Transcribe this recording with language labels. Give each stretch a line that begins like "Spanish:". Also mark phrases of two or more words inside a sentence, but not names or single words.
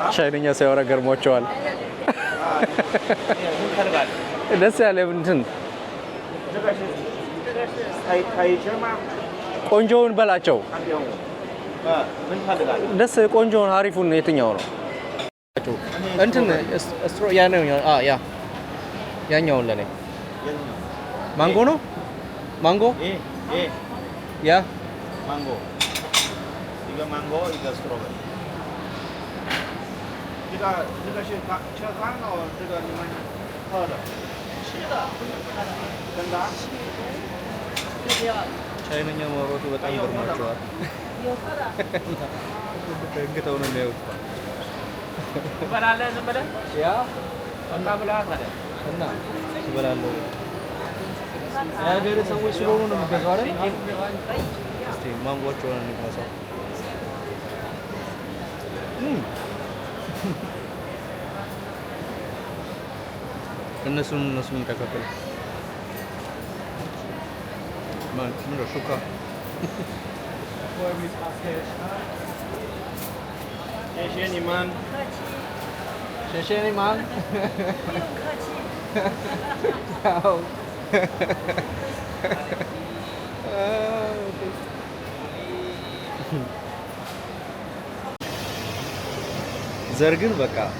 Amharic: ቻይንኛ ሲያወራ ገርሟቸዋል።
Chinese: 你看这个，
Amharic: ደስ ያለ እንትን
Chinese: 这个是可以吃吗？
Amharic: ቆንጆውን በላቸው።
Chinese: 看给我，
Amharic: ምን ፈልጋለሁ? ደስ ቆንጆውን አሪፉን የትኛው ነው? እንትን ስትሮ ያ ነው ያ ያኛውን ለኔ ማንጎ ነው ማንጎ ያ
Chinese: ማንጎ
Korean: 이거 망고 이거 스트로베리
Chinese: 这个是吃汤的这个你们喝的吃的真的
Amharic: ቻይንኛ ማውራቱ በጣም ገርሟቸዋል። ደግተው ነው የሚያዩት። ትበላለህ ዝም ብለህ? ያ በቃ ብለሃል ታዲያ። እና ትበላለህ። የሀገር ሰዎች ስለሆኑ ነው የሚገዛው አይደል? እስቲ ማንጓቸውን እንቅመሰው። እነሱን ተከፈል ማን ነው ሹካ
Chinese: 谢谢你们
Amharic: ሸሸኔ ማን ዘር ግን በቃ